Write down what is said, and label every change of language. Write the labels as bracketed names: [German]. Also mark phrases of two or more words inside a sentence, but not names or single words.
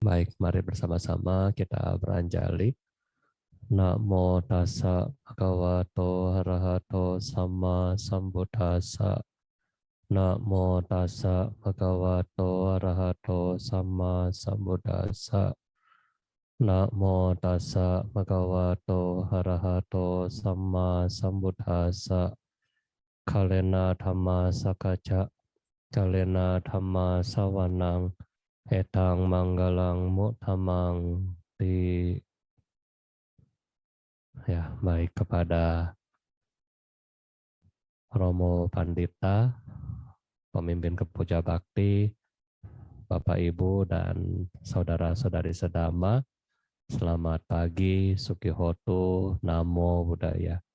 [Indonesian] Baik, mari bersama-sama kita beranjali. [Pali] Namo tassa bhagavato arahato sama sambuddhassa. Namo tassa bhagavato arahato sama sambuddhassa. Namo tassa bhagavato arahato sama sambuddhassa. Kalena dhamma sakaca, kalena dhamma sawanang, etang manggalang mutamang di. [Indonesian] Ya, baik kepada Romo Pandita, pemimpin Kepuja Bakti, Bapak Ibu dan saudara-saudari sedama, selamat pagi, [Pali] Sukihotu, Namo Buddhaya.